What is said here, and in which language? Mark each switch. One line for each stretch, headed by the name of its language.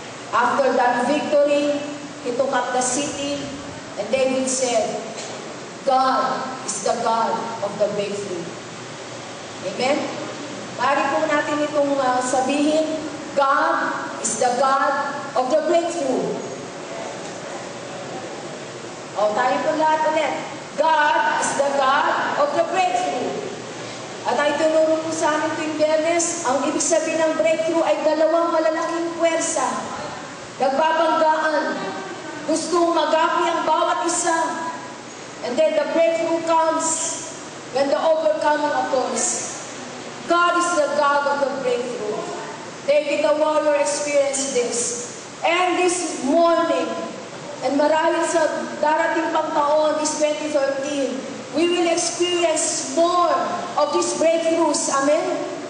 English: After that victory, he took up the city, and David said, God is the God of the breakthrough. Amen?
Filipino: Maaari po natin itong sabihin,
English: God is the God of the breakthrough.
Filipino: O, tayo po lahat ulit.
English: God is the God of the breakthrough.
Filipino: At ay tinuro po sa amin tuwing Biyernes, ang ibig sabihin ng breakthrough ay dalawang malalaking puwersa. Nagbabanggaan. Gustong magapi ang bawat isa.
English: And then the breakthrough comes when the overcoming occurs. God is the God of the breakthrough. David the warrior experienced this. And this morning,
Filipino: and marahil sa darating pang taon,
English: this 2013, we will experience more of these breakthroughs. Amen?